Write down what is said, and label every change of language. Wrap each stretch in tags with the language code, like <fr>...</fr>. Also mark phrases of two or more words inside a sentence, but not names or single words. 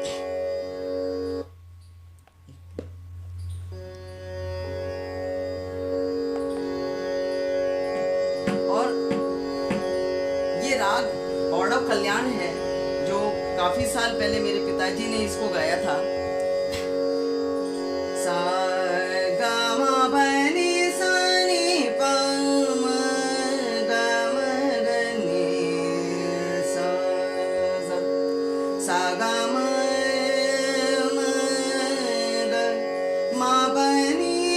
<hi>और ये राग औडव कल्याण है जो काफी साल पहले मेरे पिताजी ने इसको गाया था। सा गा मा पा नि सा नि पा मा गा मा गा नि सा सा सा गा मा मा गा मा पा नि</hi>